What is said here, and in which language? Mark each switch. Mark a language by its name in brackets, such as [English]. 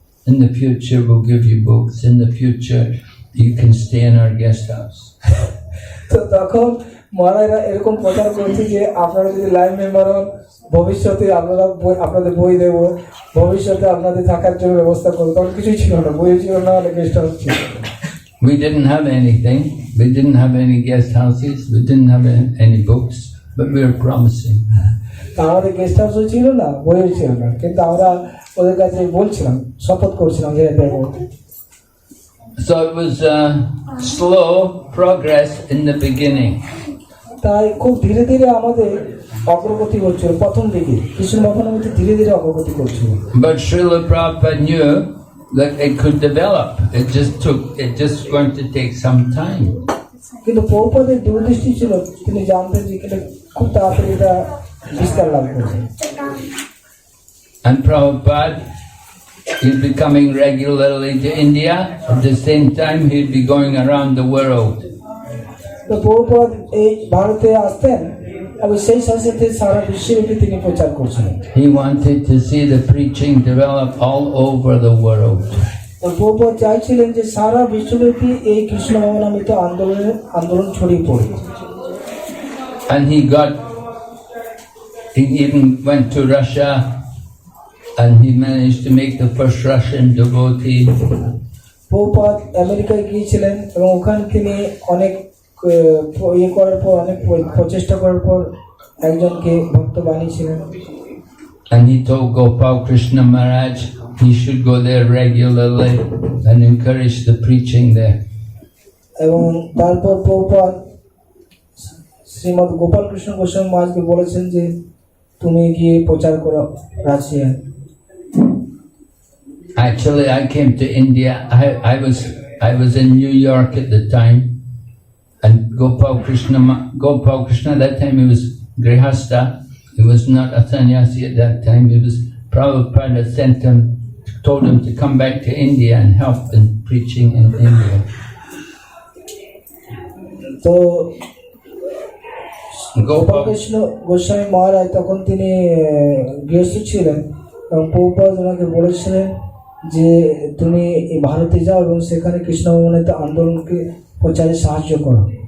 [English] In the future we'll give you books. In the future you can stay in our guest house. [Bangla] তো তখন মহারাজরা এরকম প্রচার করছে যে আপনারা যদি লাইন মেম্বার হন, ভবিষ্যতে আপনাদের বই দেব, ভবিষ্যতে আপনাদের থাকার জন্য ব্যবস্থা করবো। তখন কিছুই ছিল না, বই ছিল না, গেস্ট হাউস ছিল। [English] We didn't have anything. We didn't have any guest houses. We didn't have any books, but we were promising. [Bangla] তা আমাদের গেস্ট হাউসও ছিল না, বইও ছিল না, কিন্তু আমরা ওদের কাছে বলছিলাম, শপথ করছিলাম যে দেবো। [English] So it was slow progress in the beginning. [Bangla] তাই খুব ধীরে ধীরে আমাদের অগ্রগতি করছিল প্রথম দিকে, কৃষ্ণ ভগবানের ধীরে ধীরে অগ্রগতি করছিল। [English] But Srila Prabhupada knew that it could develop. It just going to take some time. [Bangla] কিন্তু প্রভুপাদের দূরদৃষ্টি ছিল, তিনি জানতেন যে এটা খুব তাড়াতাড়ি এটা বিস্তার লাভ করছে। [English] And Prabhupada, he'd be coming regularly to India. At the same time, he'd be going around the world. [Bangla] তো প্রভুপাদ এই ভারতে আসতেন এবং সেই সাথে সারা বিশ্বব্যাপী তিনি প্রচার করছিলেন। [English] He wanted to see the preaching develop all over the world. [Bangla] তো প্রভুপাদ চাইছিলেন যে সারা বিশ্বব্যাপী এই কৃষ্ণ ভগবানামৃত আন্দোলন ছড়িয়ে পড়ে। [English] And he even went to Russia, and he managed to make the first Russian devotee. [Bangla] Prabhupada আমেরিকায় গিয়েছিলেন এবং ওখানে তিনি অনেক করার পর, অনেক প্রচেষ্টা করার পর একজনকে ভক্ত বানিয়েছিলেন। [English] And he told Gopal Krishna Maharaj he should go there regularly and encourage the preaching there. [Bangla] এবং তারপর প্রভুপাদ শ্রীমৎ গোপাল কৃষ্ণ গোস্বামী মহারাজকে বলেছেন যে তুমি গিয়ে প্রচার করো রাশিয়ায়। [English] Actually, I came to India. I was in New York at the time, and Gopal Krishna at that time he was Grihasta. He was not a sannyasi at that time. He was Prabhupada told him to come back to India and help in preaching in India. [Bangla] তো গোপাল কৃষ্ণ গোস্বামী মহারাজ তখন তিনি গৃহস্থ ছিলেন এবং প্রভুপাদ ওনাকে বলেছিলেন যে তুমি ভারতে যাও এবং সেখানে কৃষ্ণ ভগবানের আন্দোলনকে প্রচারে সাহায্য করো।